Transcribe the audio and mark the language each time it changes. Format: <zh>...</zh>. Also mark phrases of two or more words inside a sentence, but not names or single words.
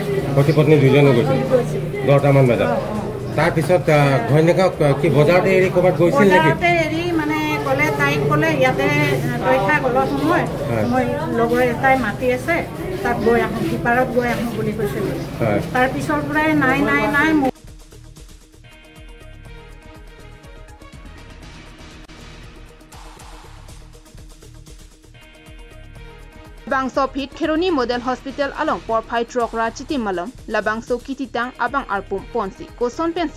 <as>পতি পত্নী দুজনে গৈছিল 10টামান বজাত তাৰপিছত ঘৈণীয়েকক কি বজাৰতে এৰি ক'ৰবাত গৈছিল নেকি এৰি মানে তাইক ক'লে ইয়াতে পৰীক্ষা গ'লৰ সময় মই লগৰ এটাই মাতি আছে তাত গৈ আহোঁ সিপাৰত গৈ আহোঁ বুলি কৈছিলোঁ তাৰপিছৰ পৰাই নাই</as> <mjw>Labang so phit Kheroni</mjw> <en>model hospital</en> <mjw>along por phai trok ra chiti malom labang so kithitang abang arpum ponsi koson pensi</mjw>